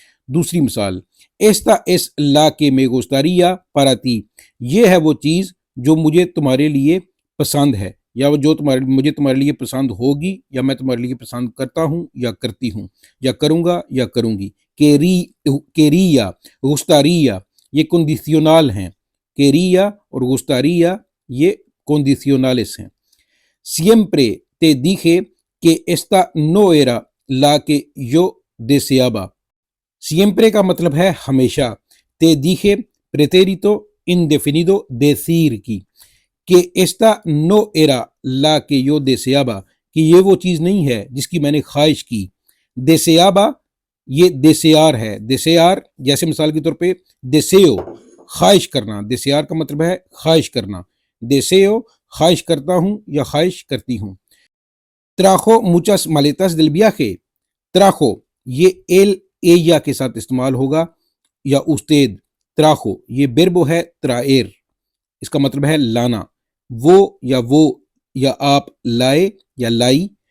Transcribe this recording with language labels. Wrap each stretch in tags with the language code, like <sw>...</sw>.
<hi>दूसरी मिसाल, Esta S ला के</hi> <es>me gustaría para ti,</es> <hi>ये है वो चीज़ जो मुझे तुम्हारे लिए पसंद है, या जो मुझे तुम्हारे लिए पसंद होगी, या मैं तुम्हारे लिए पसंद करता हूँ या करती हूँ, या करूँगा या करूँगी। केरिया, गुस्तारिया ये कंडीशनल हैं। केरिया और गुस्तारिया ये कंडीशनales हैं।</hi> <es>siempre te dije que esta no era la que yo deseaba, siempre</es> <hi>का मतलब है हमेशा,</hi> <es>te dije pretérito indefinido decir की, कि esta no era la que yo deseaba,</es> <hi>कि ये वो चीज़ नहीं है जिसकी मैंने ख्वाहिश की। deseaba ये desear है, desear जैसे मिसाल के तौर पे deseo ख्वाहिश करना, desear का मतलब है ख्वाहिश करना, deseo ख्वाहिश करता हूँ या ख्वाहिश करती हूँ।</hi> <es>trajo muchas maletas del viaje,</es> <hi>trajo ये el ella के साथ इस्तेमाल होगा, या usted, trajo ये verbo है traer, इसका मतलब है लाना, वो या आप लाए या लाई।</hi>